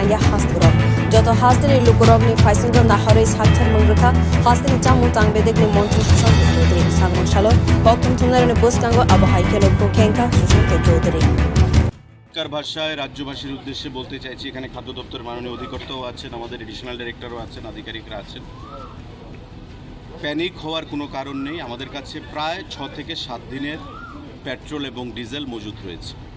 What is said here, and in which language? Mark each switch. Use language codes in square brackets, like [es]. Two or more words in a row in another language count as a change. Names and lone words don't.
[trp] nangya hasturok joto hasdeni lukurokni faisingro nahorei sakchar mangrekha hasdeni chamung tangbedekni mantri sushant chowdhury sagmang shalor boktum thumnaroni bostango আবহাওয়া কেলকো সুশান্ত চৌধুরী [bn] ভাষায় রাজ্যবাসীর উদ্দেশ্যে বলতে চাইছি, এখানে খাদ্য দপ্তর মাননীয় অধিকর্তাও আছেন, আমাদের [en] additional director [bn] আছেন, আধিকারিকরা আছেন। প্যানিক হওয়ার কোনো কারণ নেই। আমাদের কাছে প্রায় 6 থেকে 7 দিনের পেট্রোল এবং ডিজেল মজুদ রয়েছে।